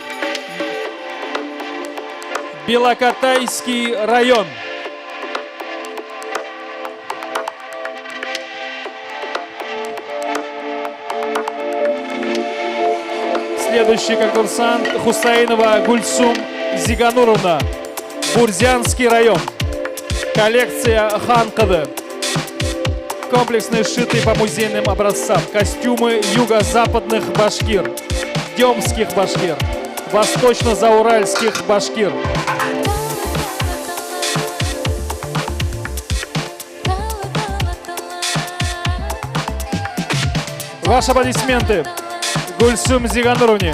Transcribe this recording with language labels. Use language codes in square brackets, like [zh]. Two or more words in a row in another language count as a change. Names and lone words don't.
[ru] Белокатайский район. Следующий конкурсант Хусаинова Гульсум Зигануровна. Бурзянский район. Коллекция Ханкады. Комплексные, сшитые по музейным образцам. Костюмы юго-западных башкир, демских башкир, восточно-зауральских башкир. Ваши аплодисменты Гульсум Зигануровне.